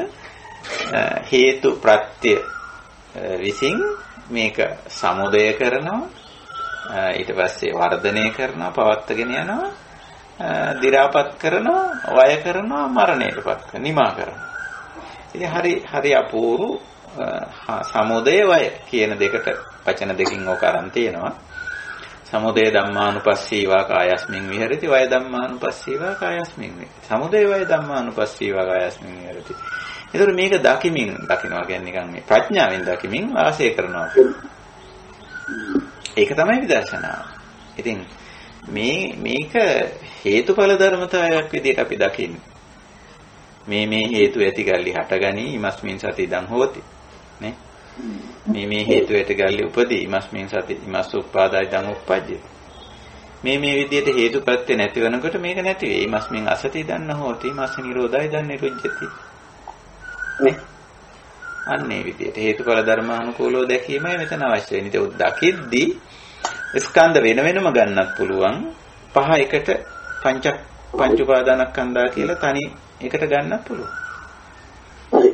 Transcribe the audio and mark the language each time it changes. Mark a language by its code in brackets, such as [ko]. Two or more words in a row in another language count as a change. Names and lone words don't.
[si] හේතු ප්‍රත්‍ය විසින් මේක සමුදය කරනවා, ඊට පස්සේ වර්ධනය කරනවා, පවත්වාගෙන යනවා, දි รา පත් කරනවා, වය කරනවා, මරණයටපත් කරනවා, නිමා කරනවා. ඉතින් හරි අපූර්ව සමුදය වය කියන දෙකට වචන දෙකකින් ඕක අරන් තියෙනවා. [pi] සමුදය ධම්මානුපස්සීවා කායස්මින් විහෙරති, වය ධම්මානුපස්සීවා කායස්මින් විහෙරති. සමුදය වය ධම්මානුපස්සීවා කායස්මින් විහෙරති. [si] ඒතර මේක දකිනවා කියන්නේ නිකන් මේ ප්‍රඥාවෙන් දකිමින් වාසය කරනවා. ඒක තමයි විදර්ශනාව. ඉතින් මේක හේතුඵල ධර්මතාවයක් විදිහට අපි දකින්නේ. මේ හේතු ඇතිගල්ලි හටගනි [pi] ඉමස්මින් සති ඉදං හෝති. [si] නේ? මේ හේතු ඇතිගල්ලි උපදී [pi] ඉමස්මින් සති ඉමස් උප්පාදා ඉදං උප්පජ්ජති. [si] මේ විදිහට හේතුපත්‍ය නැති වෙනකොට මේක නැති වෙයි. [pi] ඉමස්මින් අසති ඉදං හෝති ඉමස් නිරෝධා ඉදං නිරුජ්ජති. නේ? [si] අන්නේ විදිහට හේතුඵල ධර්මානුකූලව දැකීමයි මෙතන අවශ්‍ය වෙන්නේ. ඒක දකිද්දී ස්කන්ධ වෙනම ගන්නත් පුළුවන්. පහ එකට පංච උපාදානස්කන්ධා කියලා තනි එකට ගන්නත් පුළුවන්. හරි.